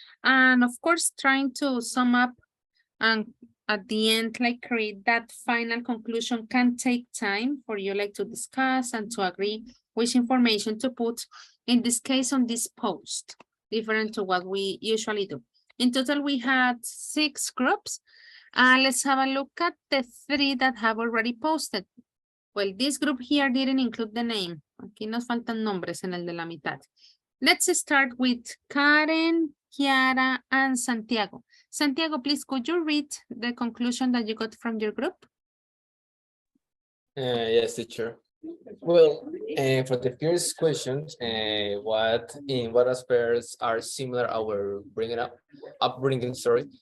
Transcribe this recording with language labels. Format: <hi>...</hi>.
<en>And of course, trying to sum up and at the end, like create that final conclusion can take time for you like to discuss and to agree which information to put, in this case, on this post, different to what we usually do. In total, we had 6 groups. Let's have a look at the 3 that have already posted. Well, this group here didn't include the name.</en> <es>Aquí nos faltan nombres en el de la mitad.</es> <en>Let's start with Karen, Kiara, and Santiago. Santiago, please, could you read the conclusion that you got from your group? Yes, teacher. Well, for the first question, what aspects are similar our upbringing, sorry.</en>